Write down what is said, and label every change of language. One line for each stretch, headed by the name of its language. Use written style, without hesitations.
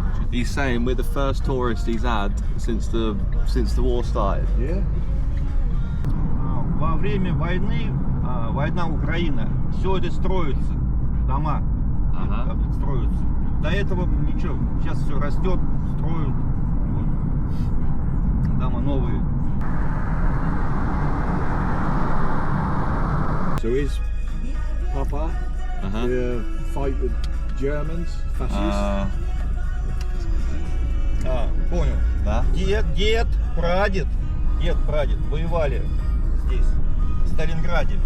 English: He's saying we're the first tourists he's had since the war started. Yeah.
Russian: Во время войны, война Украина, все это строится, дома строятся. До этого ничего, сейчас все растет, строят, вот. Дома новые.
English: So is Papa fight with Germans, fascists?
Russian: Понял. Да? Дед, прадед воевали здесь, в Сталинграде.